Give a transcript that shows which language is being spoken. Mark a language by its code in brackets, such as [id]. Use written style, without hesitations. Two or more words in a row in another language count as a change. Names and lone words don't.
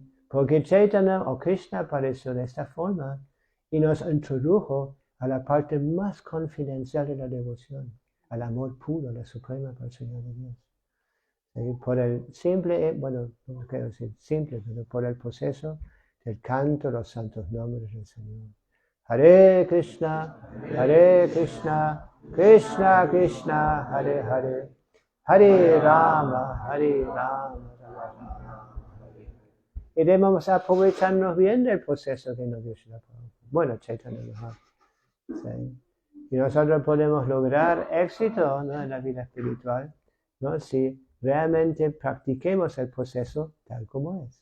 [es] Porque Chaitanya o Krishna apareció de esta forma y nos introdujo a la parte más confidencial de la devoción, al amor puro, la suprema personalidad de Dios. Por el simple, bueno, no quiero decir simple, pero por el proceso del canto de los santos nombres del Señor. [sa] हरे कृष्ण कृष्ण कृष्ण हरे हरे हरे राम राम राम. [es] Y debemos aprovecharnos bien del proceso que nos dio Srila Prabhupada. Bueno, Chaitanya Mahaprabhu. ¿Sí? Y nosotros podemos lograr éxito, ¿no? En la vida espiritual, ¿no? Si realmente practiquemos el proceso tal como es.